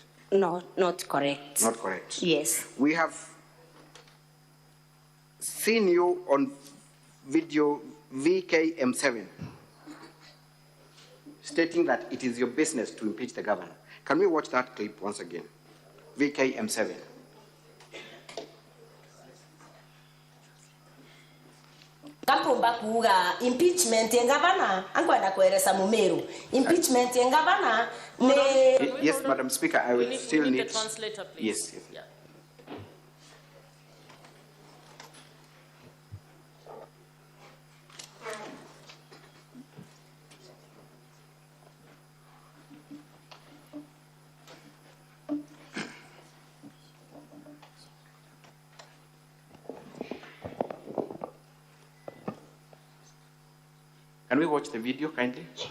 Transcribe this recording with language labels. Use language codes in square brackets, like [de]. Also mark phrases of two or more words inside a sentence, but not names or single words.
[en] No, not correct. Not correct. Yes. We have seen you on video VKM7 stating that it is your business to impeach the governor. Can we watch that clip once again? VKM7. [mer] Kapumba kuga impeachment ya governor angwenda kueleza Mumeru. Impeachment ya governor ne. [en] Yes, Madam Speaker, I will still need a translator, please. Yes. Yeah. Can we watch the video kindly?